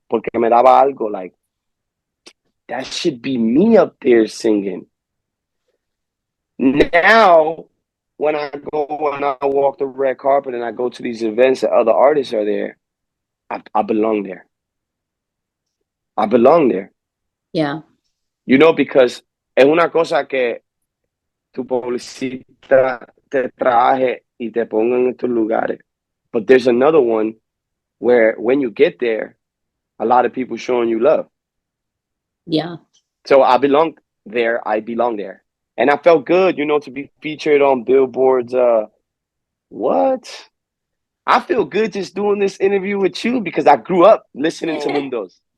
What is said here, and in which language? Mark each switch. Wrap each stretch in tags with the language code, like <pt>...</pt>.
<es>Porque me daba algo</es> <en>like, that should be me up there singing. Now, when I walk the red carpet and I go to these events that other artists are there, I belong there. I belong there. Yeah.</en> <es>Because es una cosa que tu publicista te traje y te ponga en estos lugares.</es> <en>But there's another one where when you get there, a lot of people showing you love. Yeah. So I belong there. And I felt good, to be featured on Billboard's, what? I feel good just doing this interview with you because I grew up listening to Mundos.</en>